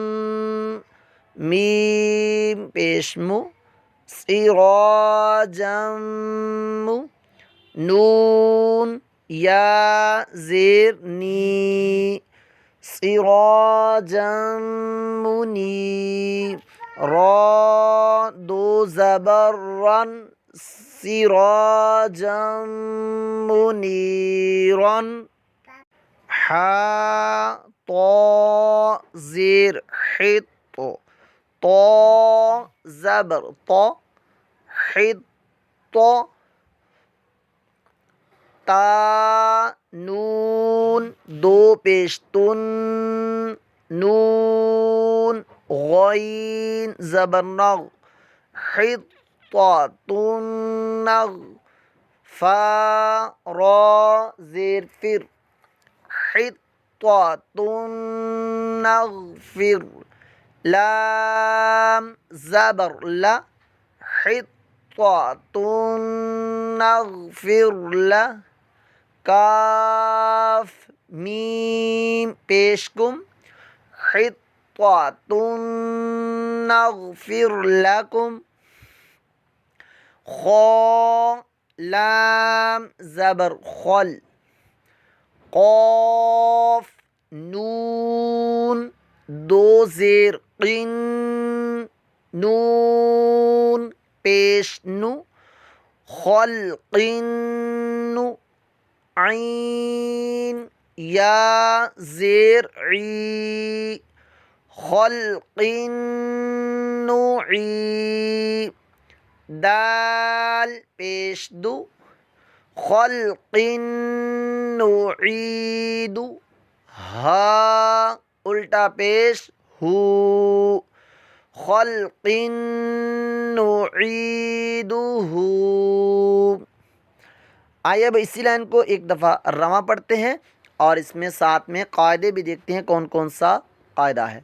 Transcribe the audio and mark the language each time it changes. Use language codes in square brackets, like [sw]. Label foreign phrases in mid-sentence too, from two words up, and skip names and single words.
[ur] میم پیش مو، سراجم، نون یا زیر نی، سراجم منی، را دو زبر رن، [ar] سراجم منیرن، [ur] حا طا زیر حط، طا زبر طا، حط، تا نون دو پیش تن، نون غین زبر نغ، حطۃ نغ، فا را زیر فر، [ar] حطۃ نغفر، [ur] لام زبر لا، [ar] حطۃ نغفر لہ، [ur] کاف میم پیش کم، [ar] حطة نغفر لكم [ur] خا لام زبر خل قاف نون دو زیر قن نون پیش نو خلق نو عین یا زیر عی خلق نوعی دال پیش دو خلق نعید ہا الٹا پیش ہو خلق نعیدہ. آئیے اب اسی لائن کو ایک دفعہ رواں پڑھتے ہیں اور اس میں ساتھ میں قاعدے بھی دیکھتے ہیں کون کون سا قاعدہ ہے.